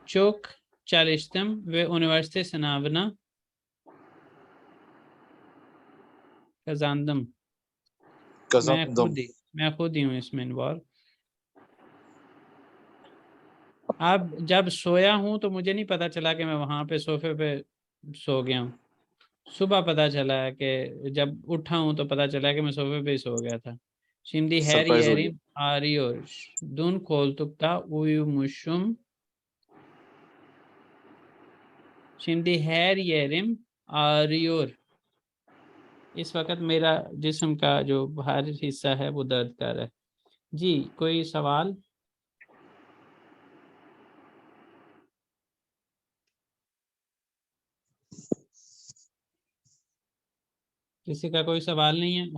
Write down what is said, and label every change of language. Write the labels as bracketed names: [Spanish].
[Turkish] Çok çalıştım ve üniversite sınavına kazandım। कज़ाक़दम। [Hindi] मैं खुद ही हूँ इसमें इन्वॉल्व। अब जब सोया हूँ तो मुझे नहीं पता चला कि मैं वहाँ पे सोफे पे सो गया हूँ। सुबह पता चला है कि जब उठा हूँ तो पता चला कि मैं सोफे पे ही सो गया था। [Turkish] Şimdi her [Hindi] सरप्राइज हो गया। [Turkish] yerim ağrıyor. Dün koltukta uyumuşum. Şimdi her yerim ağrıyor. [Hindi] इस वक्त मेरा जिस्म का जो बाहरी हिस्सा है वो दर्द कर रहा है। जी कोई सवाल? किसी का कोई सवाल नहीं है?